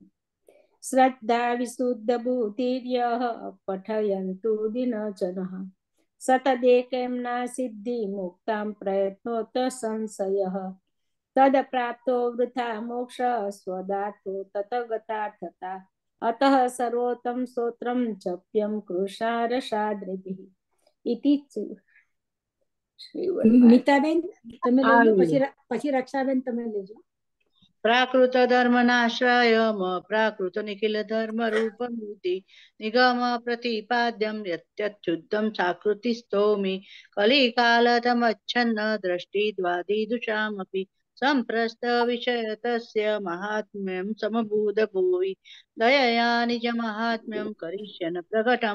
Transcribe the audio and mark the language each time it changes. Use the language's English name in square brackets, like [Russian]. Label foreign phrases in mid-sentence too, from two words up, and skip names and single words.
[Sanskrit] श्रद्धा विशुद्ध बुद्धिर्यः पठयन्तु दिनजनः सतदेकैम्ना सिद्धि मुक्तां प्रयत्नोत संशयः तदप्राप्तो वृथा मोक्ष स्वदातो ततगतार्थता अतः सर्वोत्तम स्तोत्रं जप्यं कृशारसाद्रिभिः इति [Gujarati] મીતાબેન તમે લઈ લો પછી રક્ષાબેન તમે લેજો [Sanskrit] प्राकृत धर्मनाश्रय प्राकृत निखिल धर्म रूपमूर्ति निगम प्रतिपाद्यं यत्युद्धं चाकृति स्तोमि कलिकालतमच्छन्न दृष्टिद्वादिदुषामपि सम्प्रस्त विषयतस्य महात्म्यं समभूत भुवि दयया निजमाहात्म्यं करिष्यन् प्रकटं